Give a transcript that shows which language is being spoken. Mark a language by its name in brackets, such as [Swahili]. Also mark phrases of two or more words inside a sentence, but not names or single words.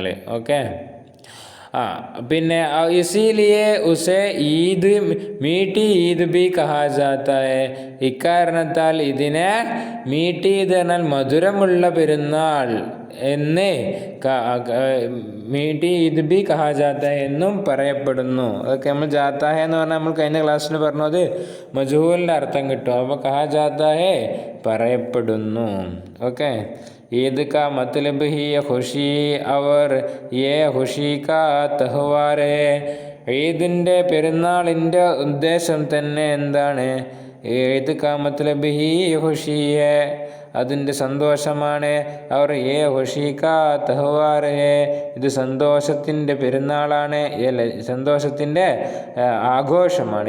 [Malayalam] ഓക്കെ, പിന്നെ [Hindi] इसीलिए उसे ईद मीठी ईद भी कहा जाता है, [Malayalam] ഇക്കാരണത്താൽ ഇതിനെ [Hindi] मीठी ईद [Malayalam] എന്നാൽ മധുരമുള്ള പെരുന്നാൾ എന്ന്, [Hindi] मीठी ईद भी कहा जाता है [Malayalam] എന്നും പറയപ്പെടുന്നു. അതൊക്കെ നമ്മൾ [Hindi] जाता है [Malayalam] എന്ന് പറഞ്ഞാൽ നമ്മൾ കഴിഞ്ഞ ക്ലാസ്സിൽ പറഞ്ഞത് മജ്ഹൂലിൻ്റെ അർത്ഥം കിട്ടും. അപ്പോൾ [Hindi] कहा जाता है [Malayalam] പറയപ്പെടുന്നു. ഓക്കെ, [Hindi] ईद का मतलब ही खुशी और ये खुशी का त्यौहार है. [Malayalam] ഈദിൻ്റെ പെരുന്നാളിൻ്റെ ഉദ്ദേശം തന്നെ എന്താണ്? [Hindi] ईद का मतलब ही खुशी है, [Malayalam] അതിൻ്റെ സന്തോഷമാണ്. [Hindi] और ये खुशी का त्यौहार है, [Malayalam] ഇത് സന്തോഷത്തിൻ്റെ പെരുന്നാളാണ്, സന്തോഷത്തിൻ്റെ ആഘോഷമാണ്.